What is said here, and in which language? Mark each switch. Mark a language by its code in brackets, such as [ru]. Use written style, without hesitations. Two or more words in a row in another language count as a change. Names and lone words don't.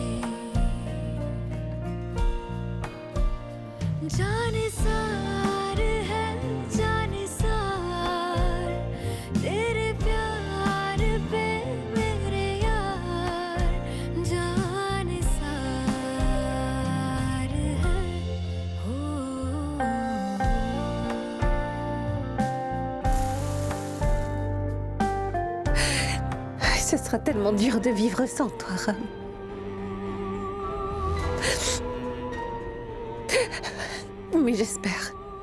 [hi] जानिसार है जानिसार तेरे प्यार पे मेरे यार, जानिसार है हो। [fr] Ce sera tellement dur de vivre sans toi, Ram. Mais j'espère.